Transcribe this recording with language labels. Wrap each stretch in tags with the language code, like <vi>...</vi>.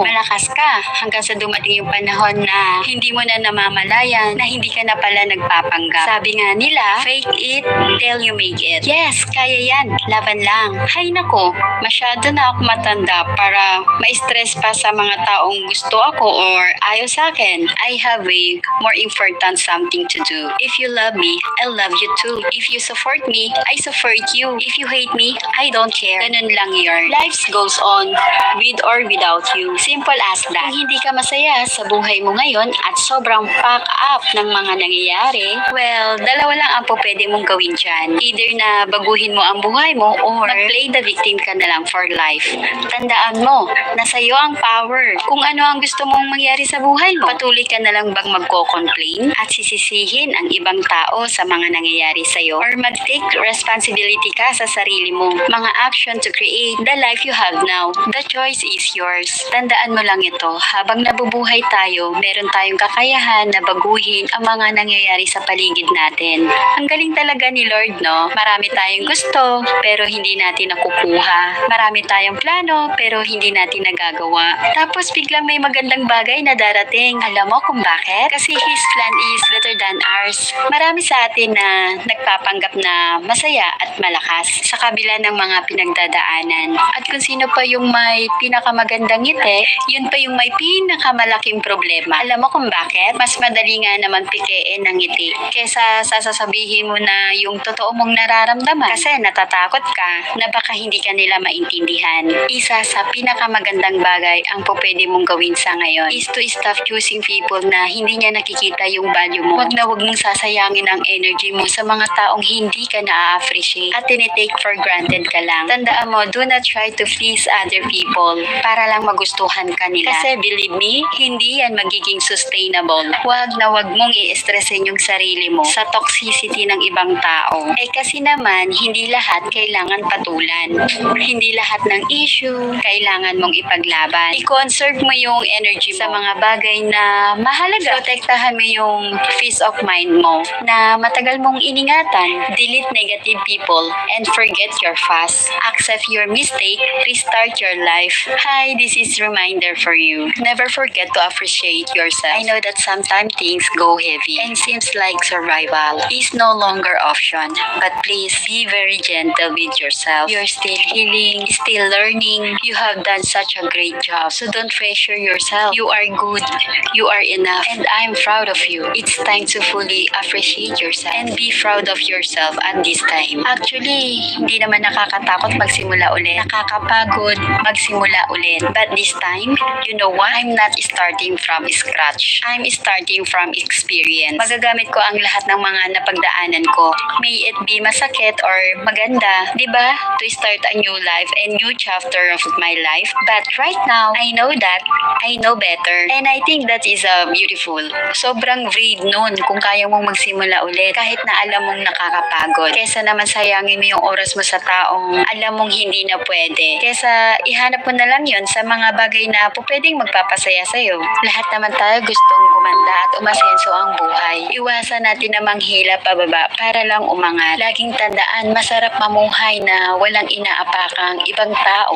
<tl>Malakas ka hanggang sa dumating yung panahon na hindi mo na namamalayan na hindi ka na pala nagpapanggap. Sabi nga nila,</tl> <en>fake it till you make it. Yes,</en> <tl>kaya yan. Laban lang. Hay nako, masyado na ako matanda para ma-stress pa sa mga taong gusto ako or ayaw sa akin.</tl> <en>I have a more important something to do. If you love me, I'll love you too. If you support me, I support you. If you hate me, I don't care.</en> <tl>Ganun lang yun.</tl> <en>Life goes on, with or without you. Simple as that.</en> <tl>Kung hindi ka masaya sa buhay mo ngayon at sobrang pack up ng mga nangyayari, well, dalawa lang ang pwede mong gawin dyan. Either na baguhin mo ang buhay mo or mag-play</tl> <en>the victim</en> <tl>ka na lang</tl> <en>for life.</en> <tl>Tandaan mo, nasa iyo ang power. Kung ano ang gusto mong mangyari sa buhay mo, patuloy ka na lang bang magko-complain at sisisihin ang ibang tao sa mga nangyayari sa iyo or mag-</tl> <en>take responsibility</en> <tl>ka sa sarili mo.</tl> <en>Mga action to create the life you have now. The choice is yours.</en> <tl>Tandaan mo lang ito, habang nabubuhay tayo, meron tayong kakayahan na baguhin ang mga nangyayari sa paligid natin. Ang galing talaga ni Lord, no? Marami tayong gusto, pero hindi natin nakukuha. Marami tayong plano, pero hindi natin nagagawa. Tapos biglang may magandang bagay na darating. Alam mo kung bakit? Kasi</tl> <en>His plan is better than ours.</en> <tl>Marami sa atin na nagpapanggap na masaya at malakas sa kabila ng mga pinagdadaanan. At kung sino pa yung may pinakamagandang ngiti, yun pa yung may pinakamalaking problema. Alam mo kung bakit? Mas madali nga naman pikein ng ngiti kesa sasasabihin mo na yung totoo mong nararamdaman kasi natatakot ka na baka hindi ka nila maintindihan. Isa sa pinakamagandang bagay ang pwede mong gawin sa ngayon</tl> <en>is to stop choosing people</en> <tl>na hindi niya nakikita yung value mo. Wag mong sasayangin ang energy mo sa mga taong hindi ka na-appreciate at tinitake for granted ka lang. Tandaan mo,</tl> <en>do not try to please other people</en> <tl>para lang magustuhan ka nila. Kasi</tl> <en>believe me,</en> <tl>hindi yan magiging sustainable. Wag na wag mong i-stressin yung sarili mo sa toxicity ng ibang tao. Kasi naman, hindi lahat kailangan patulan. Hindi lahat ng issue kailangan mong ipaglaban. I-conserve mo yung energy mo sa mga bagay na mahalaga. Protektahan mo yung</tl> <en>peace of mind</en> <tl>mo na matagal mong iningatan.</tl> <en>Delete negative people and forget your past. Accept your mistake. Restart your life. Hi, this is reminder for you. Never forget to appreciate yourself. I know that sometimes things go heavy and seems like survival is no longer option. But please be very gentle with yourself. You're still healing, still learning. You have done such a great job. So don't pressure yourself. You are good. You are enough. And I'm proud of you. It's time to fully appreciate yourself and be proud of yourself at this time.</en> <tl>Actually, hindi naman nakakatakot magsimula ulit. Nakakapagod magsimula ulit.</tl> <en>But this time, you know what? I'm not starting from scratch. I'm starting from experience.</en> <tl>Magagamit ko ang lahat ng mga napagdaanan ko.</tl> <en>May it be</en> <tl>masakit or maganda, di ba?</tl> <en>To start a new life and new chapter of my life. But right now, I know that I know better. And I think that is beautiful.</en> <tl>Sobrang brave nun kung kaya mong magsimula ulit kahit na alam mong nakakapagod. Kesa naman sayangin mo yung oras mo sa taong alam mong hindi na pwede. Kesa ihanap mo na lang yun sa mga bagay na pwedeng magpapasaya sa'yo. Lahat naman tayo gustong gumanda at umasenso ang buhay. Iwasan natin na manghila pababa para lang umangat. Laging tandaan, masarap mamuhay na walang inaapakang ibang tao.</tl>